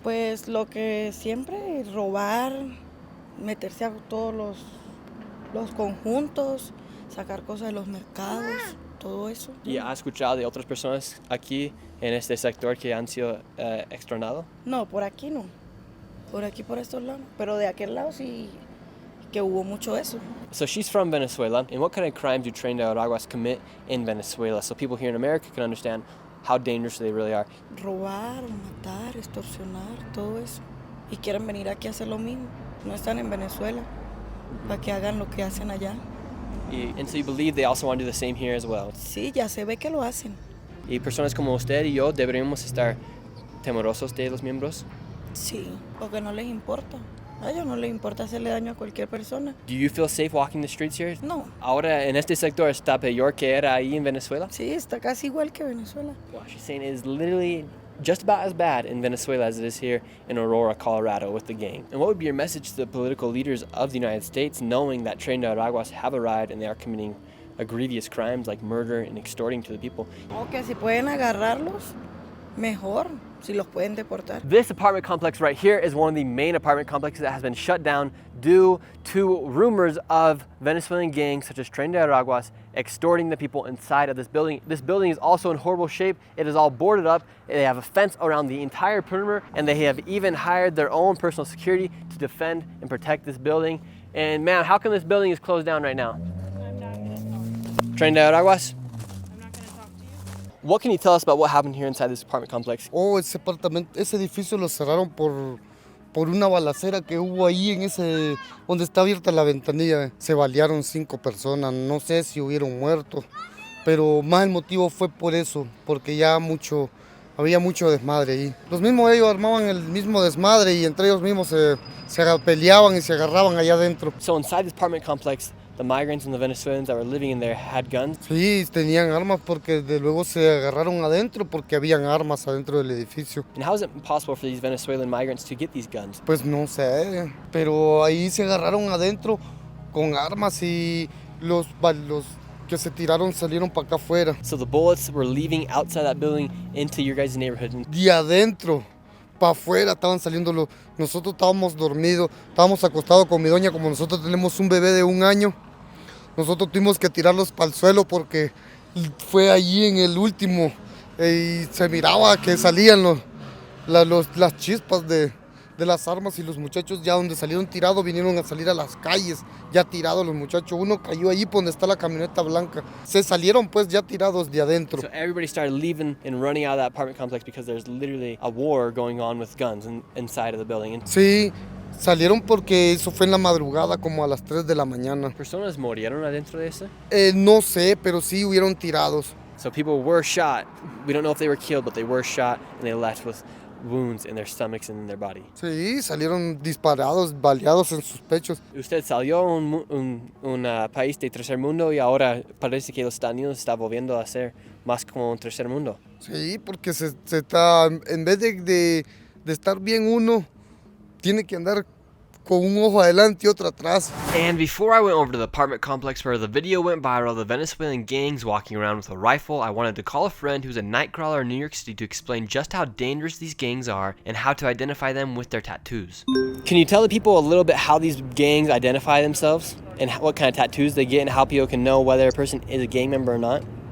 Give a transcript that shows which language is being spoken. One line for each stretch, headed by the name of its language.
Spanish: Pues lo que siempre, robar, meterse a todos los conjuntos, sacar cosas de los mercados, todo eso. ¿Y ha escuchado de otras personas aquí en este sector que han sido extornados? No, por aquí no. Por aquí, por estos lados. Pero de aquel lado sí que hubo mucho eso.
English: So she's from Venezuela, and what kind of crimes do Tren de Aragua commit in Venezuela, so people here in America can understand how dangerous they really are?
Spanish: Robar, matar, extorsionar, todo eso. Y quieren venir aquí a hacer lo mismo. No están en Venezuela para que hagan lo que hacen allá.
English: And so you believe they also want to do the same here as well?
Spanish: Sí, ya se ve que lo hacen. ¿Y personas como usted y yo deberíamos estar temerosos de los miembros? Sí, porque no les importa. A ellos no les importa hacerle daño a cualquier persona.
English: Do you feel safe walking the streets here?
Spanish: No. Ahora en este sector está peor que era ahí en Venezuela? Sí, está casi igual que Venezuela.
English: Wow, she's saying it is literally just about as bad in Venezuela as it is here in Aurora, Colorado with the gang. And what would be your message to the political leaders of the United States, knowing that Tren de Aragua have arrived and they are committing grievous crimes like murder and extorting to the people?
Spanish: Que si pueden agarrarlos, mejor. Si los pueden deportar.
English: This apartment complex right here is one of the main apartment complexes that has been shut down due to rumors of Venezuelan gangs such as Tren de Aragua extorting the people inside of this building. This building is also in horrible shape. It is all boarded up. They have a fence around the entire perimeter, and they have even hired their own personal security to defend and protect this building. And ma'am, how come this building is closed down right now? I'm not going to talk. Tren de Aragua? I'm not going to talk to you. What can you tell us about what happened here inside this apartment complex?
Spanish: Ese edificio lo cerraron por una balacera que hubo ahí en ese, donde está abierta la ventanilla. Se balearon 5 personas, no sé si hubieron muertos, pero más el motivo fue por eso, porque ya había mucho desmadre ahí. Los mismos ellos armaban el mismo desmadre y entre ellos mismos se peleaban y se agarraban allá adentro.
English: So inside this apartment complex, the migrants and the Venezuelans that were living in there had guns?
Spanish: Sí, tenían armas porque de luego se agarraron adentro porque habían armas adentro del edificio.
English: And how is it possible for these Venezuelan migrants to get these guns?
Spanish: Pues no sé, pero ahí se agarraron adentro con armas y los que se tiraron salieron para acá afuera.
English: So the bullets were leaving outside that building into your guys' neighborhood?
Spanish: De adentro para afuera estaban saliendo nosotros estábamos dormidos, estábamos acostados con mi doña, como nosotros tenemos un bebé de 1 año. Nosotros tuvimos que tirarlos para el suelo porque fue allí en el último y se miraba que salían las chispas de las armas y los muchachos ya donde salieron tirados vinieron a salir a las calles, ya tirados los muchachos. Uno cayó ahí por donde está la camioneta blanca. Se salieron pues ya tirados de adentro.
English: So everybody started leaving and running out of that apartment complex because there's literally a war going on with guns inside of the building.
Spanish: Sí, salieron porque eso fue en la madrugada como a las 3 de la mañana. ¿Personas murieron adentro de eso? No sé, pero sí hubieron tirados.
English: So people were shot. We don't know if they were killed, but they were shot and they left with wounds in their stomachs and in their body.
Spanish: Sí, salieron disparados, baleados en sus pechos. Usted salió a un país de tercer mundo y ahora parece que los Estados Unidos está volviendo a ser más como un tercer mundo. Sí, porque se está, en vez de estar bien uno, tiene que andar con un ojo adelante y otro atrás.
English: And before I went over to the apartment complex where the video went viral, the Venezuelan gangs walking around with a rifle, I wanted to call a friend who's a night crawler in New York City to explain just how dangerous these gangs are and how to identify them with their tattoos. Can you tell the people a little bit how these gangs identify themselves and what kind of tattoos they get and how people can know whether a person is a gang member or not?